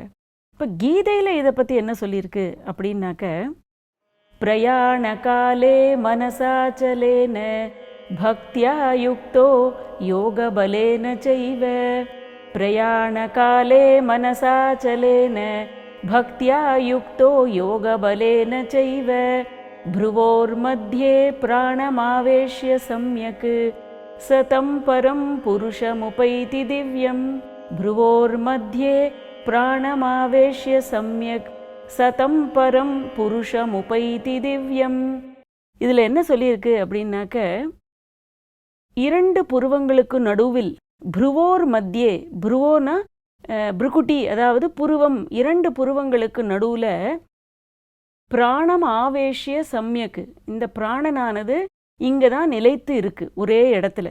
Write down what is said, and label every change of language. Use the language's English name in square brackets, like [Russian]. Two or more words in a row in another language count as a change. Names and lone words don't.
[Tamil] இப்போ கீதையில் இதை பற்றி என்ன சொல்லியிருக்கு அப்படின்னாக்க, [Sanskrit] प्रयाण काले मनसाचलेन भक्त्या युक्तो योगबलेन चैव प्रयाणकाले मनसाचलेन भक्त्या युक्तो योगबलेन चैव भ्रुवोर्मध्ये प्राणमावेश्य सम्यक् सतं परं पुरुषमुपैति दिव्यं भ्रुवोर्मध्ये प्राणमावेश्य सम्यक् स तं परं पुरुषमुपैति दिव्यम्. [Tamil] இதில் என்ன சொல்லியிருக்கு அப்படின்னாக்க, 2 புருவங்களுக்கு நடுவில், [Sanskrit] भ्रुवोर् मध्ये, [Tamil] புருவோனா புருக்குட்டி அதாவது புருவம், 2 புருவங்களுக்கு நடுவில் [Sanskrit] प्राणम् आवेश्य सम्यक्, [Tamil] இந்த பிராணனானது இங்கே தான் நிலைத்து இருக்கு ஒரே இடத்துல.